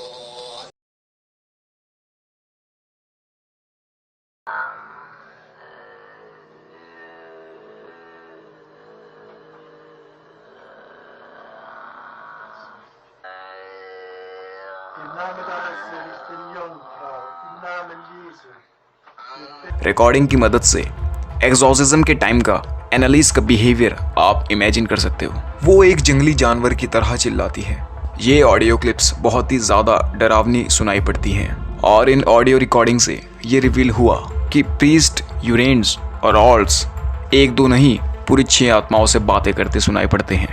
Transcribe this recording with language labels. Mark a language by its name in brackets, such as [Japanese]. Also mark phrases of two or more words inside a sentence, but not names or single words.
[German] im Namen deines Sohnes, ich bin Jungfrau, im Namen Jesu. [Hindi] रिकॉर्डिंग की मदद से एक्सॉर्सिज्म के टाइम का एनालिस का बिहेवियर आप इमेजिन कर सकते हो। वो एक जंगली जानवर की तरह चिल्लाती है। ये [English] audio clips [Hindi] बहुत ही ज़्यादा डरावनी सुनाई पड़ती हैं और इन [English] audio recording [Hindi] से ये रिवील हुआ कि प्रीस्ट, यूरेन्स और ऑल्ट्स 1-2 नहीं पूरी 6 आत्माओं से बातें करते सुनाई पड़ते हैं।